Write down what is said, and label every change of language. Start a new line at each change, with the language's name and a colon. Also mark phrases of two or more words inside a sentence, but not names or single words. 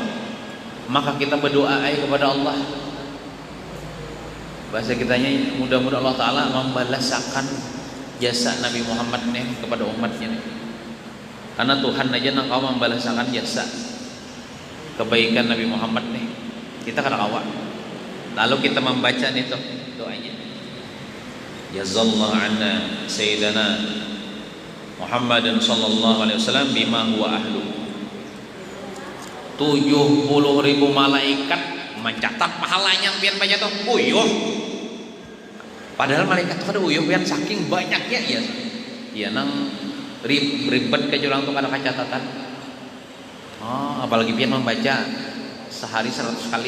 Banjar: Maka kita berdoa kepada Allah. Bahasa kitanya mudah-mudahan Allah Ta'ala membalaskan jasa Nabi Muhammad nih kepada umatnya nih. Karena Tuhan aja nangkau membalaskan jasa kebaikan Nabi Muhammad nih. Kita kada awak. Lalu kita membaca nih tuh doanya.
Arabic: جزى الله عنا سيدنا محمدا صلى الله عليه وسلم بما هو أهله.
Banjar: 70.000 malaikat mencatat pahalanya pian baca tuh uyuh. Padahal malaikat tuh kada uyuh pian saking banyaknya ya. Ya nang ribet ke jurang tuh kada kacatatan. Oh, apalagi pian membaca sehari 100 kali.